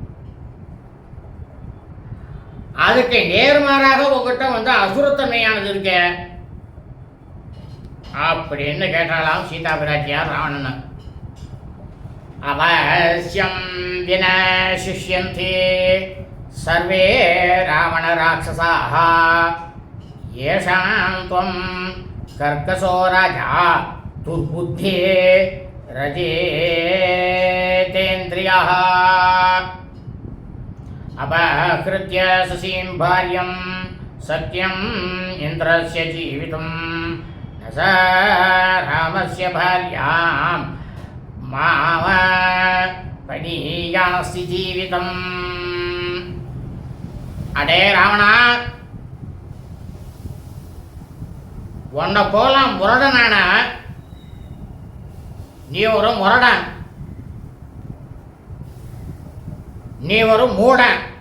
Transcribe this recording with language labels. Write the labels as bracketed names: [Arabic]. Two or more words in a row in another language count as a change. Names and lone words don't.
[Tamil] அதுக்கு நேர்மாறாக உங்ககிட்ட வந்து அசுரத்தன்மையானது இருக்கு அப்படின்னு கேட்டாலாம் சீதா பிராட்டியார் ராவணன். [Sanskrit] अवश्यं विनशिष्यन्ति सर्वे रावण राक्षसाः येषां त्वं कर्कशो राजा दुर्बुद्धे रजेतेन्द्रियः. कृत्य शशीं भार्यं सत्यम् इन्द्रस्य जीवितुं न स रामस्य भार्यां मामपनीयास्ति जीवितम्. [Tamil] அடே ராவணா, உன்னை போல முரடனான நீ ஒரு முரடன், நீ ஒரு மூடன்.